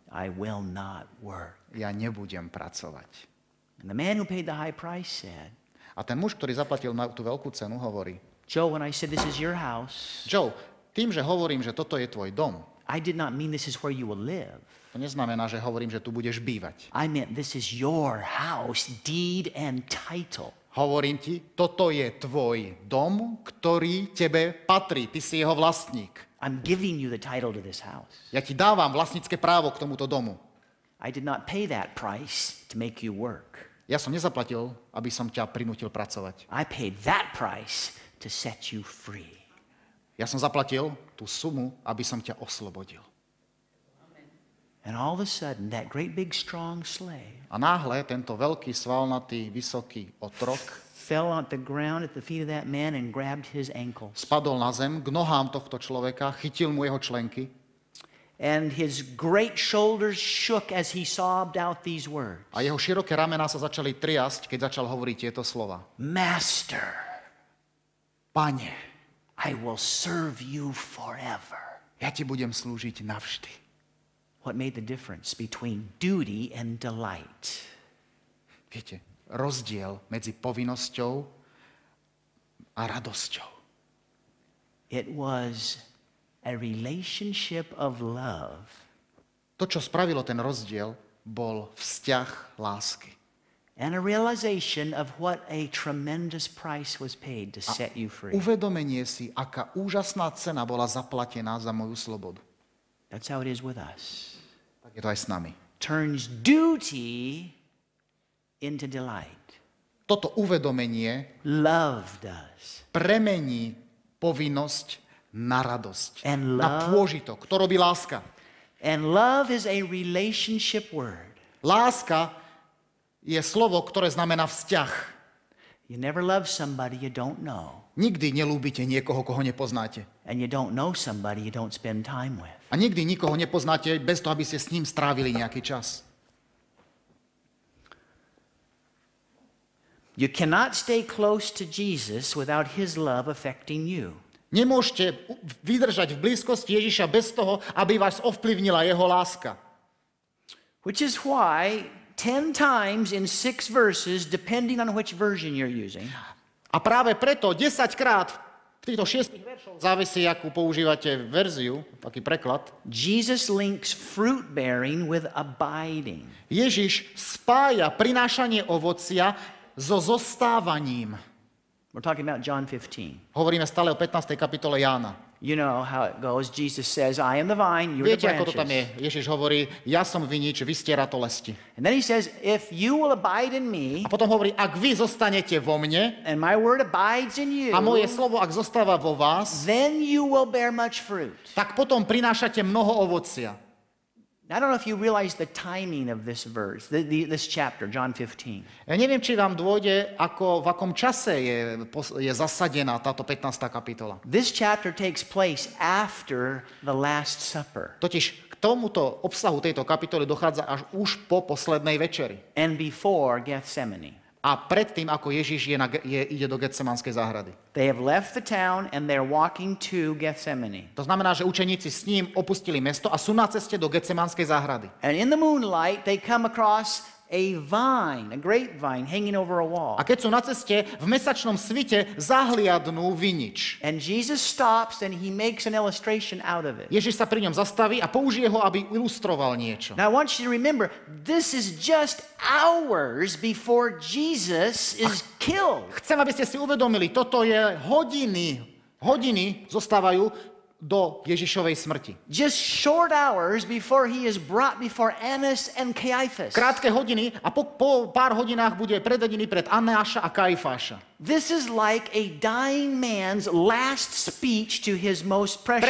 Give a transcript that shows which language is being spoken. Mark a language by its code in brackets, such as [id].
[en] I will not work. [sk] Ja nebudem pracovať. [en] And the man who paid the high price said, [sk] A ten muž, ktorý zaplatil na tú veľkú cenu, hovorí, [en] Joe, when I said this is your house, [sk] Joe, tým, že hovorím, že toto je tvoj dom, [en] I did not mean this is where you will live. [sk] to neznamená, že hovorím, že tu budeš bývať. [en] I meant this is your house, deed and title. [sk] Hovorím ti, toto je tvoj dom, ktorý tebe patrí. Ty si jeho vlastník. [en] I'm giving you the title to this house. [sk] Ja ti dávam vlastnícke právo k tomuto domu. [en] I did not pay that price to make you work. [sk] Ja som nezaplatil, aby som ťa prinútil pracovať. [en] I paid that price to set you free. [sk] Ja som zaplatil tú sumu, aby som ťa oslobodil. [en] And all of a sudden, that great big strong slave [sk] A náhle tento veľký, svalnatý, vysoký otrok [en] fell on the ground at the feet of that man and grabbed his ankles. [sk] spadol na zem k nohám tohto človeka, chytil mu jeho členky [en] And his great shoulders shook as he sobbed out these words. [sk] a jeho široké ramená sa začali triasť, keď začal hovoriť tieto slova. [en] Master, [sk] Pane, [en] I will serve you forever. [sk] ja ti budem slúžiť navždy. [en] What made the difference between duty and delight? [sk] Viete, rozdiel medzi povinnosťou a radosťou. [en] It was a relationship of love [sk] To, čo spravilo ten rozdiel, bol vzťah lásky. [en] and a realization of what a tremendous price was paid to set you free. [sk] Uvedomenie si, aká úžasná cena bola zaplatená za moju slobodu. [en] That's how it is with us. [sk] Tak je to aj s nami. [en] Turns duty into delight. [sk] Toto uvedomenie [en] Love does. [sk] premení povinnosť na radosť, [en] And [sk] na [en] love- [sk] pôžitok. To robí láska. [en] And love is a relationship word. [sk] Láska je slovo, ktoré znamená vzťah. [en] You never love somebody you don't know. [sk] Nikdy nelúbite niekoho, koho nepoznáte. [en] And you don't know somebody you don't spend time with. [sk] A nikdy nikoho nepoznáte bez toho, aby ste s ním strávili nejaký čas. [en] You cannot stay close to Jesus without his love affecting you. [sk] Nemôžete vydržať v blízkosti Ježiša bez toho, aby vás ovplyvnila jeho láska. [en] Which is why 10 times in 6 verses, depending on which version you're using, [sk] A práve preto 10-krát v týchto 6 veršoch závisí, akú používate verziu, taký preklad, [en] Jesus links fruit bearing with abiding. [sk] Ježiš spája prinášanie ovocia so zostávaním. [en] We're talking about John 15. [sk] Hovoríme stále o 15. kapitole Jána. [en] You know how it goes. Jesus says, I am the vine, you're the [sk] Viete, ako to tam je? [en] branches. [sk] Ježiš hovorí, ja som vinič, vy ste ratolesti. [en] And then he says, if you will abide in me, [sk] A potom hovorí, ak vy zostanete vo mne [en] and my word abides in you, [sk] a moje slovo, ak zostáva vo vás, [en] then you will bear much fruit. [sk] tak potom prinášate mnoho ovocia. [en] I don't know if you realize the timing of this verse, this chapter, John 15. [sk] Ja neviem, či vám dôjde, v akom čase je zasadená táto 15. kapitola. [en] This chapter takes place after the Last Supper [sk] Totiž k tomuto obsahu tejto kapitoly dochádza až už po poslednej večeri. [en] and before Gethsemane. [sk] A predtým, ako Ježiš ide do Getsemanskej záhrady. [en] They have left the town and they're walking to Gethsemane. [sk] To znamená, že učeníci s ním opustili mesto a sú na ceste do Getsemanskej záhrady. [en] And in the moonlight, they come across a vine, a grapevine hanging over a wall. [sk] A keď sú na ceste, v mesačnom svite zahliadnú vinič. [en] And Jesus stops and he makes an illustration out of it. [sk] Ježiš sa pri ňom zastaví a použije ho, aby ilustroval niečo. [en] Now I want you to remember, this is just hours before Jesus is killed. [sk] Chcem, aby ste si uvedomili, toto je hodiny zostávajú do Ježišovej smrti. [en] Just short hours before he is brought before Annas and Caiaphas. [sk] Krátke hodiny a po pár hodinách bude predvedený pred Annáša a Kajfáša. [en] This is like a dying man's last speech to his most precious.